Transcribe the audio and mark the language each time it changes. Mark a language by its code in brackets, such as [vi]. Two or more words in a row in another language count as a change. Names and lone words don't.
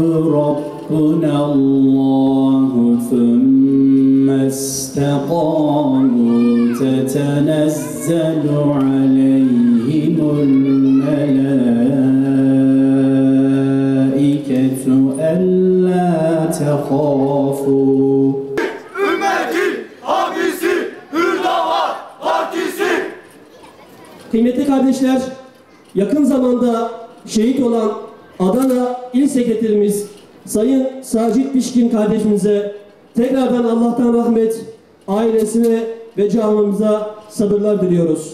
[ar] ربنا الله ثم استقاموا تتنزل عليهم الملائكة ألا تخافوا. [tr] Ümmetin abisi hür dava partisi. Kıymetli kardeşler, yakın zamanda şehit olan Adana İl Sekreterimiz Sayın Sacit Pişkin kardeşimize tekrardan Allah'tan rahmet, ailesine ve camımıza sabırlar diliyoruz.